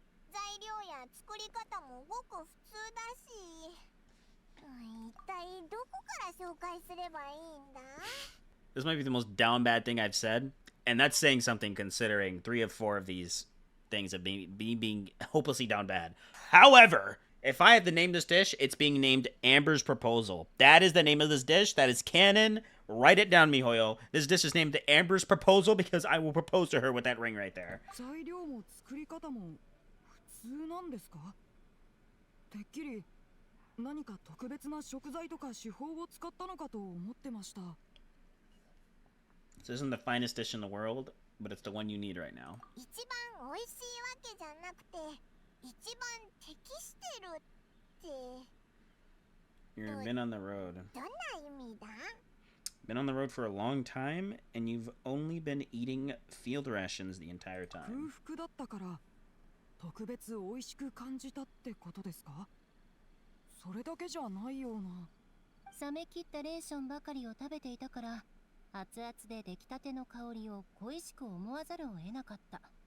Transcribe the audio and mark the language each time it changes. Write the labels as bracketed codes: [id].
[ja] 材料や作り方もごく普通だし。一体どこから紹介すればいいんだ？ [en] This might be the most down bad thing I've said, and that's saying something considering 3 of 4 of these things have been being hopelessly down bad. However, if I had to name this dish, it's being named Amber's Proposal. That is the name of this dish. That is canon. Write it down, Mihoyo. This dish is named Amber's Proposal because I will propose to her with that ring right there. [ja] 材料も作り方も普通なんですか？てっきり何か特別な食材とか手法を使ったのかと思ってました。 [en] This isn't the finest dish in the world, but it's the one you need right now. [ja] 一番美味しいわけじゃなくて、一番適してるって [en] You've been on the road. [ja] どんな意味だ？ [en] Been on the road for a long time, and you've only been eating field rations the entire [ja] 空 [en] time. [ja] 腹だったから特別美味しく感じたってことですか？それだけじゃないような。冷め切ったレーションばかりを食べていたから、熱々で出来たての香りを恋しく思わざるを得なかった。